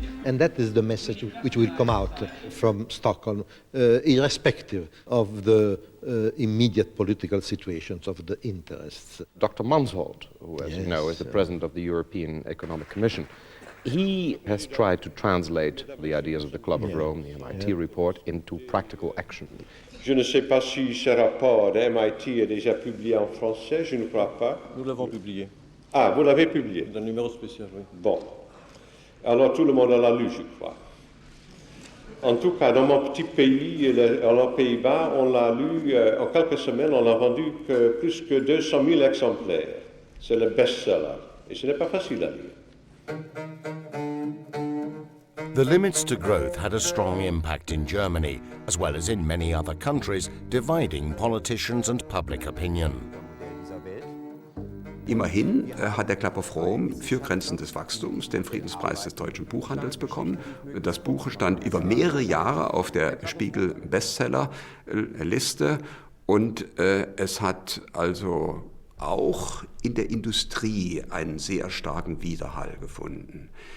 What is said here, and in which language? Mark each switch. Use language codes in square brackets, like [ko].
[en] And that is the message which will come out from Stockholm, irrespective of the immediate political situations of the interests. Dr. Mansholt, who, as you know, is the president of the European Economic Commission, he has tried to translate the ideas of the Club of Rome, the MIT report, into practical action. [fr] Je ne sais pas si ce rapport de MIT est déjà publié en français, je ne crois pas. Nous l'avons publié. Ah, vous l'avez publié? Dans un numéro spécial, oui. Bon. Alors tout le monde l'a lu, je crois. En tout cas, dans mon petit pays, aux Pays-Bas, on l'a lu, en quelques semaines, on a vendu plus que 200 000 exemplaires. C'est le best-seller. Et ce n'est pas facile à lire. [en] The Limits to Growth had a strong impact in Germany, as well as in many other countries, dividing politicians and public opinion. [de] Immerhin hat der Club of Rome für Grenzen des Wachstums den Friedenspreis des deutschen Buchhandels bekommen. Das Buch stand über mehrere Jahre auf der Spiegel-Bestseller-Liste und es hat also auch in der Industrie einen sehr starken Widerhall gefunden.